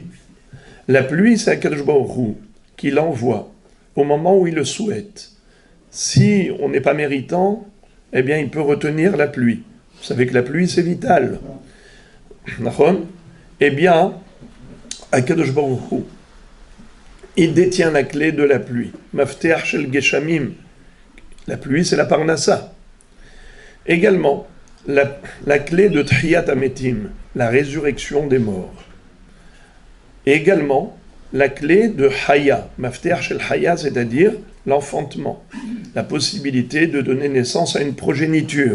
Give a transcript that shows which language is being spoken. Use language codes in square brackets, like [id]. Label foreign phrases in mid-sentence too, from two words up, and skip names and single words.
[fr] La pluie, c'est [he] הקדוש ברוך הוא [fr] qui l'envoie au moment où il le souhaite. Si on n'est pas méritant, eh bien il peut retenir la pluie. Vous savez que la pluie, c'est vital. Eh bien, [he] הקדוש ברוך הוא, [fr] il détient la clé de la pluie. [he] מפתח של גשמים. [fr] La pluie, c'est la parnassa. Également, la clé de [he] תחיית המתים, [fr] la résurrection des morts. Et également, la clé de Haya, [he] מפתח של חיה, [fr] c'est-à-dire l'enfantement, la possibilité de donner naissance à une progéniture.